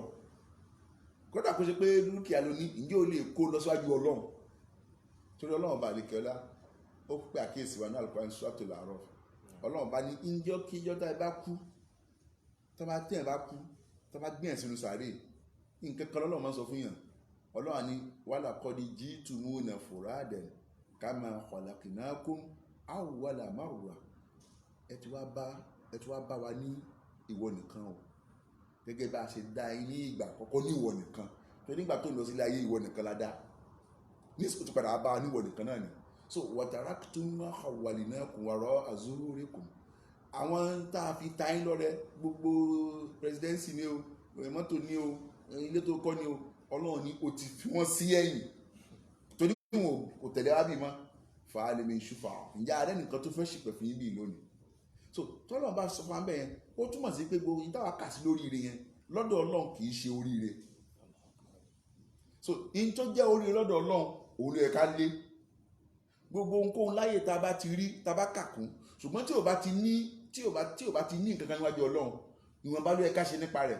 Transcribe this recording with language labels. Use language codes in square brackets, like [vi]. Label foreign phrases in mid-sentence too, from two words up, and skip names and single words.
[yo] kódà kó ṣe pé dúkìá ló ní, ǹjẹ́ ò lè kó lọ síwájú Ọlọ́run? torí Ọlọ́run bá lè kẹ́lá, ó pè àkíyèsí wa ní Al-Qur'an Suratul A'raf. Ọlọ́run bá ní ìjọ́ kí ìjọ́ tá ẹ bá kú, tó bá tẹ̀ bá kú, tó bá gbìyànjú sínú sàárè, nǹkan kan lọ́lọ́run máa ń sọ fún yàn. Ọlọ́run ní [ar] ولقد جئتمونا فرادى كما خلقناكم أول مرة. [yo] ẹ ti wá bá wa ní ìwọ nìkan o, gẹ́gẹ́ bá a ṣe dá yín ní ìgbà àkọ́kọ́ ní ìwọ nìkan. tó nígbà tó lọ sílé ayé ìwọ nìkan la dá, ní ìsìnkú padà bá wa ní ìwọ nìkan náà ni. [ar] so وتركتم ما خولناكم وراء ظهوركم. [yo] àwọn tá a fi ta yín lọ́rẹ, gbogbo presidency ni o, mọ́tò ni o, ilé tó kọ́ ni o, Ọlọ́run ni o ti fi wọ́n sí ẹ̀yìn, torí pé wọn kò tẹ̀lé wá bí mọ́. [ar] فهل من شفعاء, [yo] ǹjẹ́ ààrẹ nìkan tó fẹ́ ṣìpẹ̀ fún yín bí lónìí? so tọ́lọ́run bá sọ fún wa bẹ́ẹ̀ yẹn ó túmọ̀ sí pé gbogbo yìí táwa kà sí lóríire yẹn lọ́dọ̀ Ọlọ́run kì í ṣe oríire. So in tó jẹ́ oríire lọ́dọ̀ Ọlọ́run òun ló yẹ ká lé. Gbogbo ohunkóhun láyè tá a bá ti rí tá a bá kà kún ṣùgbọ́n tí ò bá ti ní nǹkan kan níwájú Ọlọ́run ìwọ̀nba ló yẹ ká ṣe nípa rẹ̀.